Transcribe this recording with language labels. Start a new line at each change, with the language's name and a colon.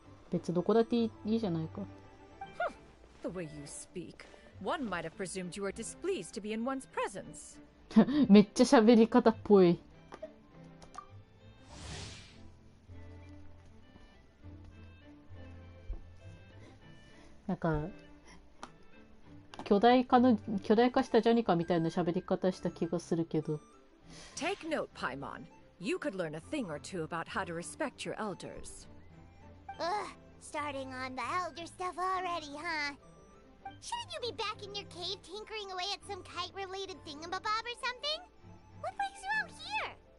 Japanese: 別どこだっていいじゃないか。
English: The way you speak, one might have presumed you were displeased to be in one's presence.
Japanese: めっちゃ喋り方っぽい。なんか巨大化したジャニカみたいな喋り方した気がするけど。
English: Take note, Paimon. You could learn a thing or two about how to respect your elders. Ugh, starting on the elder stuff already, huh? Shouldn't you be back in your cave tinkering away at some kite-related thingamabob or something? What brings you out here?